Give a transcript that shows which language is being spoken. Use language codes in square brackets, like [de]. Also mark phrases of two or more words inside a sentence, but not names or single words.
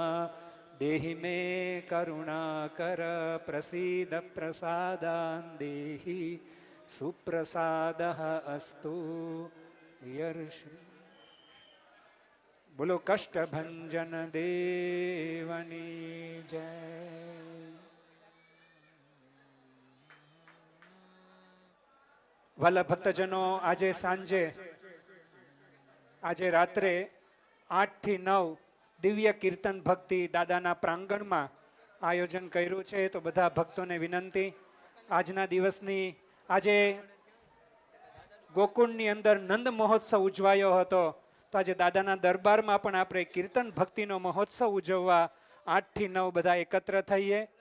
[sa] देहि मे करुणाकर प्रसीद प्रसादान् देहि सुप्रसादः अस्तु यर्षि। [gu] બોલો કષ્ટભંજન દેવની જય। વાલા ભક્તજનો, આજે સાંજે આજે રાત્રે 8 થી 9 દિવ્ય કીર્તન ભક્તિ દાદાના પ્રાંગણમાં આયોજન કર્યું છે. તો બધા ભક્તોને વિનંતી, આજના દિવસની આજે ગોકુળની અંદર નંદ મહોત્સવ ઉજવાયો હતો, તો આજે દાદાના દરબારમાં પણ આપણે કીર્તન ભક્તિનો મહોત્સવ ઉજવવા 8 થી 9 બધા એકત્ર થઈએ.